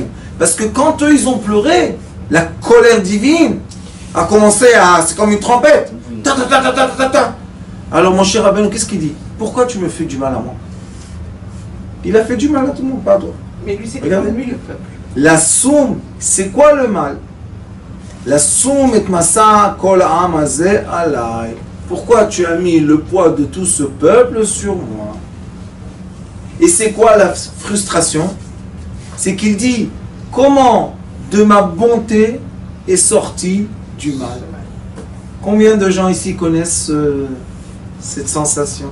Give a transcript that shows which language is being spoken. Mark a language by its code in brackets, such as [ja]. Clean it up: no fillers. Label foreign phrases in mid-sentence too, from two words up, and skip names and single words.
[fr] Parce que quand eux, ils ont pleuré, la colère divine a commencé à... C'est comme une trompette. Ta, ta, ta, ta, ta, ta, ta. Alors, mon cher Rabbeinu, qu'est-ce qu'il dit? Pourquoi tu me fais du mal à moi? Il a fait du mal à tout le monde, pas à toi. Mais lui, c'est Regardez. lui le peuple. [he] לשום, [fr] c'est quoi le mal? [he] לשום את משא כל העם הזה עלי. [fr] Pourquoi tu as mis le poids de tout ce peuple sur moi? Et c'est quoi la frustration? C'est qu'il dit, comment de ma bonté est sorti du mal? Combien de gens ici connaissent cette sensation?